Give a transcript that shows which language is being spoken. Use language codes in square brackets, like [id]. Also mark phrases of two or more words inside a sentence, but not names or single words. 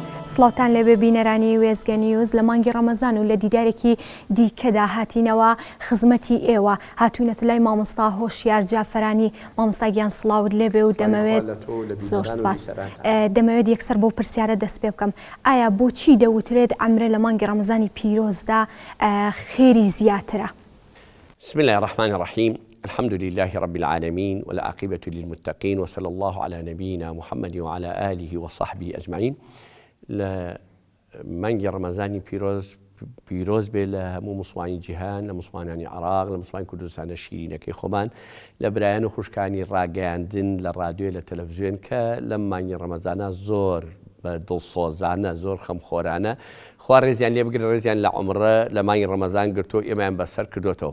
[ckb] سڵاوتان لەبێ بینەرانی وێزگە نیوز لە مانگی ڕەمەزان و لە دیدارێکی دیکەدا هاتینەوە خزمەتی ئێوە هاتوونەتە لای مامۆستا هۆشیار جافەرانی مامۆستا گیان سڵاوت لێبێ و دەمەوێت زۆر سپاس دەمەوێت یەکسەر بۆ پرسیارە دەست پێ بکەم ئایا بۆچی دەوترێت ئەمرە لە مانگی ڕەمەزانی پیرۆزدا خێری زیاترە؟ [ar] بسم الله الرحمن الرحيم الحمد لله رب العالمين والعاقبة للمتقين وصلى الله على نبينا محمد وعلى آله وصحبه أجمعين [ckb] لمانجي رمضاني پیرۆز بێ لە هەموو موسڵمانی جیهان لە موسڵمانانی عراق لە موسڵمانی کوردستانە شیرینەکەی خۆمان لە برایان و خوشکانی ڕاگەیاندن لە ڕادیۆ لە تەلەڤیزیۆن کە لەم مانگی ڕەمەزانە زۆر بە دڵسۆزانە زۆر خەمخۆرانە خوا ڕێزیان لێ بگرن ڕێزیان لە عومرە لە مانگی ڕەمەزان گرتو ئێمەیان بەسەر کردوتەوە.